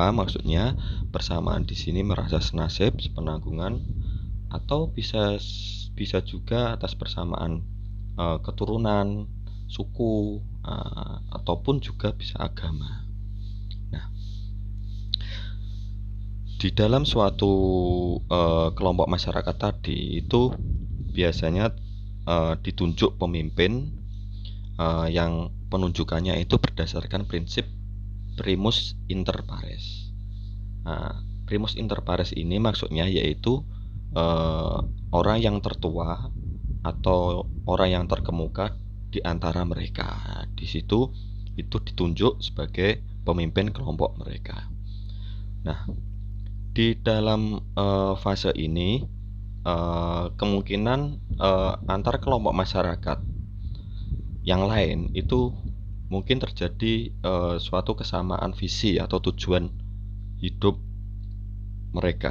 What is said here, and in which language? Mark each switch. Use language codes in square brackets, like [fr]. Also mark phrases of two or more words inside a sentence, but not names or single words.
[id] Maksudnya persamaan di sini merasa senasib, sepenanggungan, atau bisa juga atas persamaan keturunan, suku, ataupun juga bisa agama. Nah, di dalam suatu kelompok masyarakat tadi itu biasanya ditunjuk pemimpin yang penunjukannya itu berdasarkan prinsip [la] primus inter pares. Primus inter pares [id] ini maksudnya yaitu orang yang tertua atau orang yang terkemuka di antara mereka. Di situ itu ditunjuk sebagai pemimpin kelompok mereka. Nah, di dalam fase ini kemungkinan antar kelompok masyarakat yang lain itu mungkin terjadi suatu kesamaan visi atau tujuan hidup mereka.